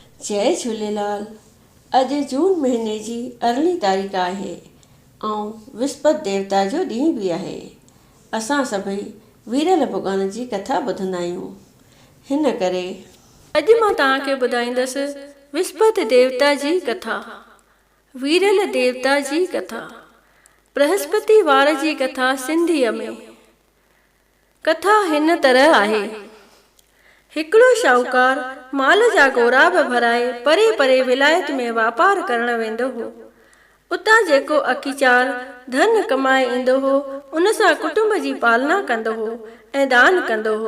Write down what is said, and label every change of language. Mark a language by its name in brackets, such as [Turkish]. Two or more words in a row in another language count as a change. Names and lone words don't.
[Sindhi] जय झूलेलाल। अॼु जून महीने जी अरिड़हीं तारीख़ आहे ऐं विस्पति देवता जो ॾींहुं बि आहे। असां सभई वीरल भॻवान जी कथा ॿुधंदा आहियूं। हिन करे अॼु मां तव्हांखे ॿुधाईंदसि विस्पति देवता जी कथा। वीरल देवता जी कथा। बृहस्पति वार जी कथा सिंधीअ में। कथा हिन तरह आहे। हिकिड़ो शाहूकार माल जा गोराब भराए परे परे विलायत में वापार करण वेंदो हो। उतां जेको अखीचार धन कमाए ईंदो हो उन सां कुटुंब जी पालना कंदो हो ऐं दान कंदो हो।